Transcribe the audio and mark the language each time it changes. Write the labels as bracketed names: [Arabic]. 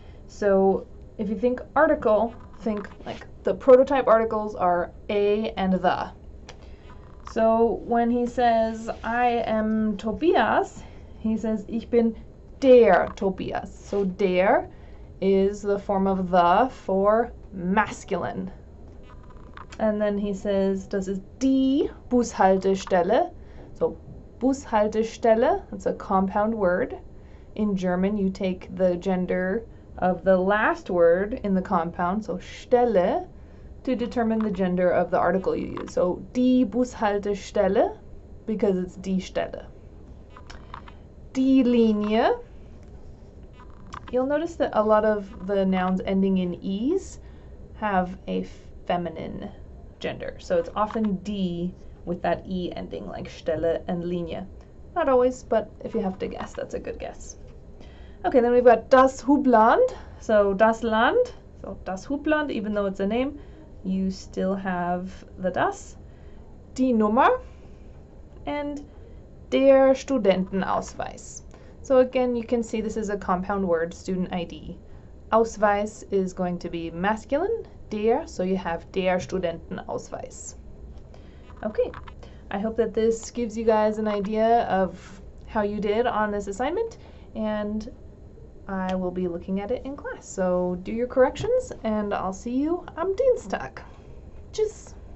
[English] So if you think article, think like the prototype articles are A and the. So when he says, I am Tobias, he says, [German] ich bin der Tobias. [English] So der is the form of the for masculine. And then he says, [German] das ist die Bushaltestelle. [English] So Bushaltestelle, that's a compound word. In German, you take the gender of the last word in the compound, so Stelle, to determine the gender of the article you use. So die Bushaltestelle, because it's die Stelle. Die Linie. You'll notice that a lot of the nouns ending in "es" have a feminine gender. So it's often die with that E ending, like Stelle and Linie. Not always, but if you have to guess, that's a good guess. Okay, then we've got das Hubland. So das Land, so das Hubland, even though it's a name, you still have the das. Die Nummer and der Studentenausweis. So again, you can see this is a compound word, student ID. Ausweis is going to be masculine, der, so you have der Studentenausweis. Okay, I hope that this gives you guys an idea of how you did on this assignment, and I will be looking at it in class. So do your corrections, and I'll see you [German] am Dienstag. Tschüss!